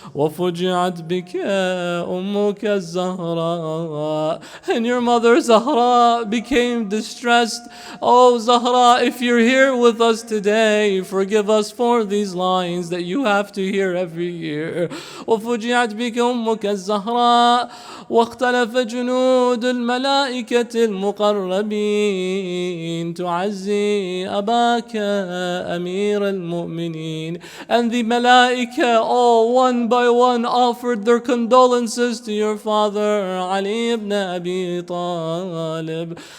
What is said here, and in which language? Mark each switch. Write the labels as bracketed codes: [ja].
[ar] وَفُجِعَتْ بِكَ أُمُّكَ الزَّهْرَاءُ. [en] And your mother Zahra became distressed. Oh Zahra, if you're here with us today, forgive us for these lines that you have to hear every year. [ar] وفجعت بك أمك الزهراء واختلف جنود الملائكة المقربين تعزي أباك أمير المؤمنين. [en] And the Malaika all one by one offered their condolences to your father Ali ibn Abi Talib.